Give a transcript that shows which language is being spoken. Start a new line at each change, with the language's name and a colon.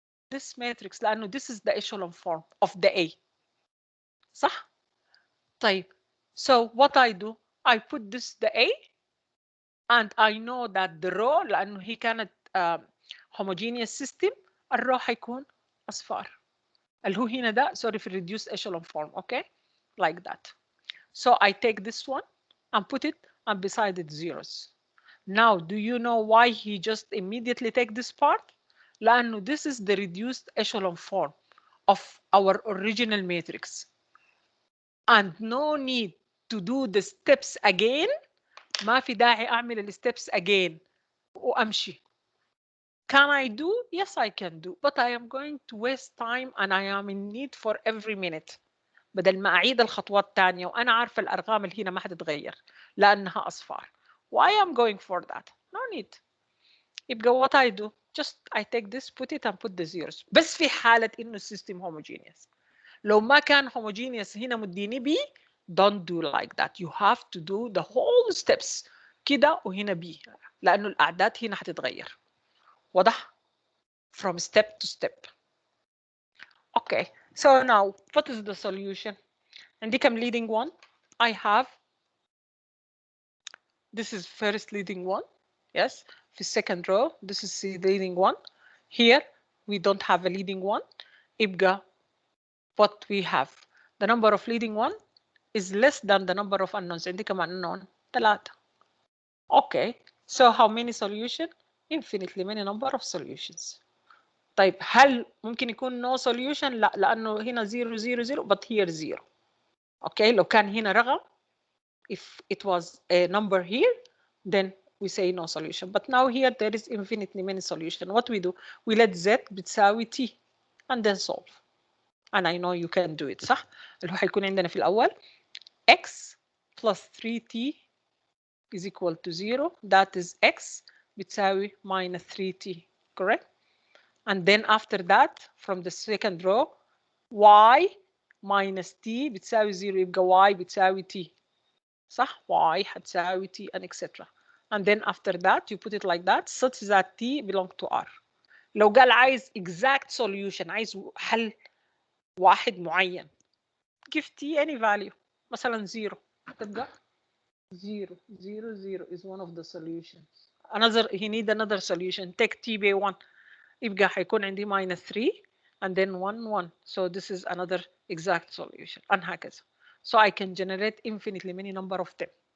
English: this matrix
Arabic: لأنه
English: this is the echelon form of the A.
Arabic: صح؟ طيب.
English: So what I do, I put this the A and I know that the row
Arabic: لأنه هي كانت
English: homogeneous system
Arabic: الرو حيكون أصفار. اللي هو هنا ده sorry في
English: reduced echelon form. Okay? Like that. So I take this one and put it and beside it zeros. Now, do you know why he just immediately take this part?
Arabic: لأنه
English: this is the reduced echelon form of our original matrix. And no need to do the steps again.
Arabic: ما في داعي أعمل ال
English: steps again
Arabic: وأمشي.
English: Can I do? Yes, I can do. But I am going to waste time and I am in need for every minute.
Arabic: بدل ما أعيد الخطوات تانية وأنا عارفة الأرقام اللي هنا ما حتتغير لأنها أصفار.
English: Why am going for that? No need.
Arabic: يبقى
English: what I do, just I take this, put it and put the zeros.
Arabic: بس في حالة إنه السيستم homogeneous. لو ما كان
English: homogeneous
Arabic: هنا مديني
English: B, don't do like that. You have to do the whole steps
Arabic: كده وهنا
English: B
Arabic: لأنه الأعداد هنا حتتغير. واضح؟
English: From step to step. Okay, so now what is the solution?
Arabic: عندي كم
English: leading one? I have this is first leading one. Yes, في second row this is the leading one. Here we don't have a leading one.
Arabic: يبقى
English: what we have, the number of leading one is less than the number of unknowns.
Arabic: عندي كمان unknown 3.
English: Okay, so how many solution? Infinitely many number of solutions.
Arabic: طيب هل ممكن يكون
English: no solution؟
Arabic: لا لأنه هنا 0 0 0
English: but here 0. Okay,
Arabic: لو كان هنا رقم,
English: if it was a number here, then we say no solution. But now here there is infinitely many solution. What we do, we let z بتساوي t and then solve. And I know you can do it.
Arabic: صح؟ اللي هو حيكون عندنا في الأول
English: x plus 3t is equal to 0. That is x بتساوي minus 3t. Correct? And then after that, from the second row, y minus t بتساوي 0.
Arabic: يبقى
English: y بتساوي t.
Arabic: صح؟
English: y حتساوي t and etc. And then after that, you put it like that such that t belong to r.
Arabic: لو قال عايز
English: exact solution,
Arabic: عايز حل واحد معين,
English: give t any value.
Arabic: مثلا 0. تبقى
English: 0 0 0 is one of the solutions. Another, he need another solution. Take t by 1.
Arabic: يبقى حيكون عندي
English: minus 3 and then 1 1. So this is another exact solution. and هكذا. So I can generate infinitely many number of them.